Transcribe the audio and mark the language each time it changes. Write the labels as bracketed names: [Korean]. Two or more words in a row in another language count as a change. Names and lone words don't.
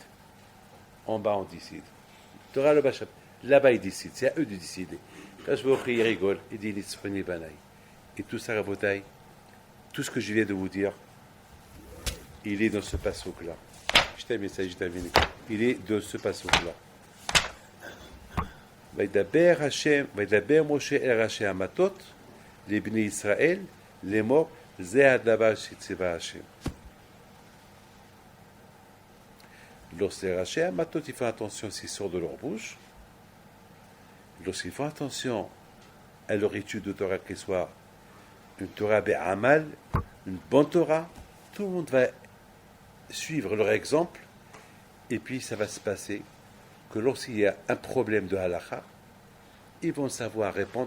[French] En bas, on décide. Tu auras le Bachamaïmi. Là-bas, ils décident. C'est à eux de décider. Quand je vais offrir, il rigole. Il dit, [Hebrew] נצחוני בני. [French] Et tout ça, Rabotai, tout ce que je viens de vous dire, il est dans ce passouk-là. Je t'aime, ça, je t'aime. Il est dans ce passouk-là. [Hebrew] וידבר משה אל ראשי המטות לבני ישראל לאמור זה הדבר שציווה השם. [French] Lorsque les [Hebrew] ראשי המטות, [French] ils font attention s'ils sortent de leur bouche, lorsqu'ils font attention à leur étude de Torah, qu'elle soit une [Hebrew] תורה בעמל, [French] une bonne Torah, tout le monde va suivre leur exemple, et puis ça va se passer que lorsqu'il y a un problème de halakha, ils vont savoir répondre.